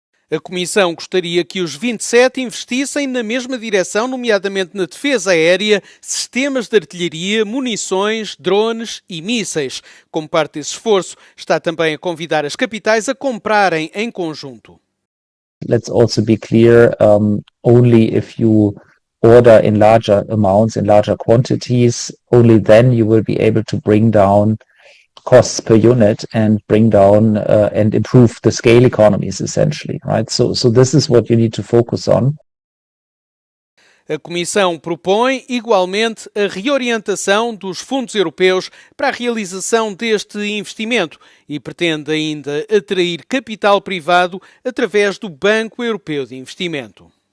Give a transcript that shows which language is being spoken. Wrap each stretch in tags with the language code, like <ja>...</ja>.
<pt>A Comissão gostaria que os 27 investissem na mesma direção, nomeadamente na defesa aérea, sistemas de artilharia, munições, drones e mísseis. Como parte desse esforço, está também a convidar as capitais a comprarem em conjunto.</pt> <en>Let's also be clear, only if you order in larger amounts, in larger quantities, only then you will be able to bring down costs per unit and bring down and improve the scale economies essentially, right? So this is what you need to focus on.</en> <pt>A Comissão propõe, igualmente, a reorientação dos fundos europeus para a realização deste investimento e pretende ainda atrair capital privado através do Banco Europeu de Investimento.</pt>